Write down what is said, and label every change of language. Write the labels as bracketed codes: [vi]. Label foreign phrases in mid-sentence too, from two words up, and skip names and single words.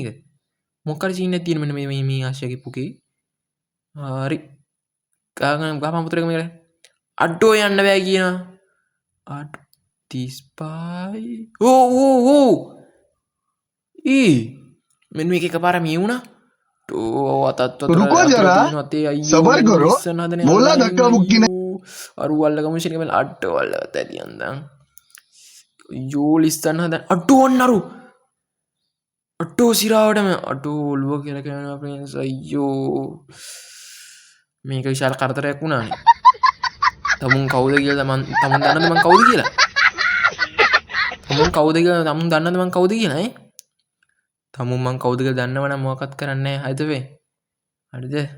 [si] මොකක් හරි සීන් එකක් තියෙන මෙන්න මේ ආශ්‍යගේ පුකේ. හරි. ගහපන් පුතරක මේක. අඩෝ යන්න බෑ කියනවා. අඩෝ 35. ඕ මෙන්න මේක එකපාර මේ වුණා. [hi] रुको जरा सबर करो बोला धक्का मुक्की नहीं [si] අරු අල්ලගමු ෂෙනික මල අඩෝ අල්ලගත්ත ඇතියන්දන් යෝ ලිස්සන්න හදන අඩෝ ඔන්න අරු අඩෝ සිරාවටම අඩෝ ඔළුව කියලා කියනවා ෆ්‍රෙන්ඩ්ස් අයියෝ මේක විශාල කරදරයක් වුණානේ තමුන් කවුද කියලා තමුන් දන්නද මං කවුද කියලා තමුන් කවුද කියලා තමුන් දන්නද මං කවුද කියලා ඈ තමුන් මං කවුද කියලා දන්නවනම් මොකක්වත් කරන්නේ නැහැ හරිද වේ හරිද